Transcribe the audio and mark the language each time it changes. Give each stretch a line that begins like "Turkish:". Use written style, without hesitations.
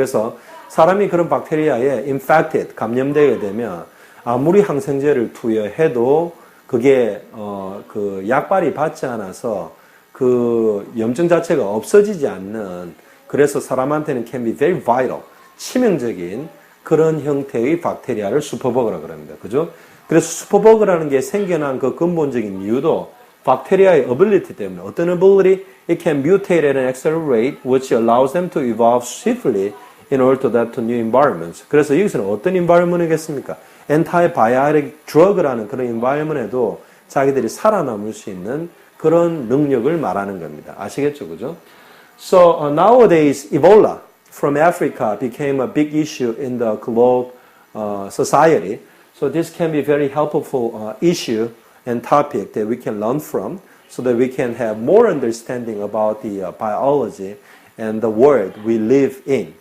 Korean: 그래서 사람이 그런 박테리아에 infected, 감염되게 되면 아무리 항생제를 투여해도 그게 그 약발이 받지 않아서 그 염증 자체가 없어지지 않는, 그래서 사람한테는
English: can be very vital,
Korean: 치명적인 그런 형태의 박테리아를 슈퍼버그라고 합니다. 그죠? 그래서 슈퍼버그라는 게 생겨난 그 근본적인 이유도 박테리아의 ability 때문에, 어떤 ability?
English: It can mutate at an accelerate which allows them to evolve swiftly in order to adapt to new environments.
Korean: 그래서 여기서는 어떤 environment이겠습니까? antibiotic drug라는 그런 environment에도 자기들이 살아남을 수 있는 그런 능력을 말하는 겁니다. 아시겠죠? 그죠?
English: So nowadays Ebola from Africa became a big issue in the global society. So this can be very helpful issue and topic that we can learn from, so that we can have more understanding about the biology and the world we live in.